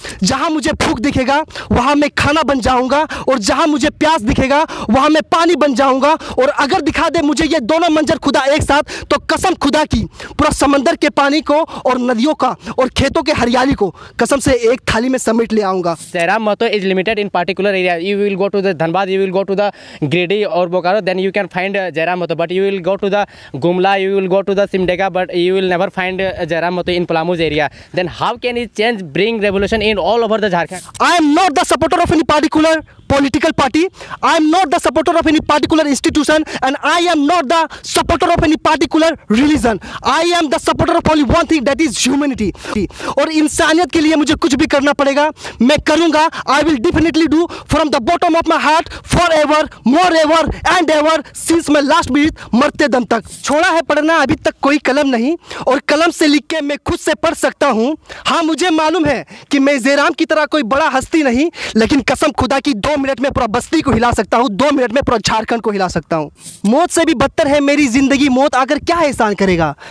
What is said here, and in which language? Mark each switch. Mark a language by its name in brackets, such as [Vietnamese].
[Hindi] जहाँ मुझे भूख दिखेगा वहाँ मैं खाना बन जाऊँगा, और जहाँ मुझे प्यास दिखेगा वहाँ मैं पानी बन जाऊँगा, और अगर दिखा दे मुझे ये दोनों मंजर खुदा एक साथ, तो कसम खुदा की पूरा समंदर के पानी को और नदियों का और खेतों के हरियाली को कसम से एक थाली में समेट ले आऊंगा। [English] Jairam Mahto is limited in particular area. You will go to the Dhanbad, you will go to the Giridih or Bokaro, then you can find Jairam Mahto. But you will go to the Gumla, you will go to the Simdega, but you will never find Jairam Mahto in Palamu's area. Then how can he change, bring revolution in all over the Jharkhand? I am not the supporter of any particular political party. I am not the supporter of any particular institution, and I am not the supporter of any particular religion. I am the supporter of only one thing, that is humanity. [Hindi] और इंसानियत के लिए मुझे कुछ भी करना पड़ेगा, मैं करूंगा। [English] I will definitely do from the bottom of my heart, forever, morever and ever, since my last breath, [Hindi] मरते दम तक। छोड़ा है पढ़ना अभी तक कोई कलम नहीं, और कलम से लिख के मैं खुद से पढ़ सकता हूँ। हाँ, मुझे मालूम है कि मैं जयराम की तरह कोई बड़ा हस्ती नहीं, लेकिन कसम खुदा की 2 मिनट में पूरा बस्ती को हिला सकता हूँ, 2 मिनट में पूरा झारखंड को हिला सकता हूँ। मौत से भी बदतर है मेरी जिंदगी, मौत आकर क्या एहसान करेगा।